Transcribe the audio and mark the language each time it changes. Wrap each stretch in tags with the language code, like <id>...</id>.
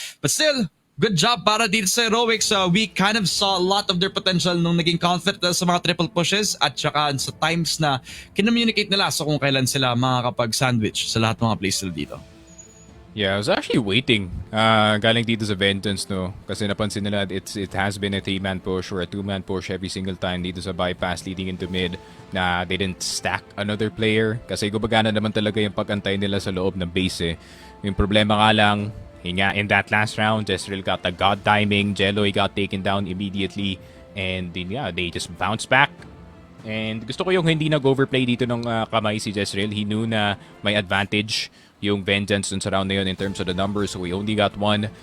<en>But still, good job</en> <tl>para dito sa Heroics.</tl> <en>We kind of saw a lot of their potential</en> <tl>nung naging confident sa mga triple pushes at saka sa times na kinommunicate nila sa kung kailan sila makakapag-sandwich sa lahat ng mga plays nila dito.</tl> <en>Yeah, I was actually waiting.</en> <tl>Galing dito sa Vengeance, no? Kasi napansin nila</tl> <en>it has been a 3-man push or a 2-man push every single time</en> <tl>dito sa</tl> <en>bypass leading into mid na they didn't stack another player.</en> <tl>Kasi gumagana naman talaga yung pag-antay nila sa loob ng base eh.</tl> <en>Yung problema nga lang, in that last round, Jezreel got the god timing, Jeloy got taken down immediately, and then yeah, they just bounced back.</en> <tl>And gusto ko yung hindi nag-overplay dito ng kamay si Jezreel.</tl> <en>He knew</en> <tl>na may advantage yung Vengeance dun sa round na yun</tl> <en>in terms of the numbers. So we only got one.</en>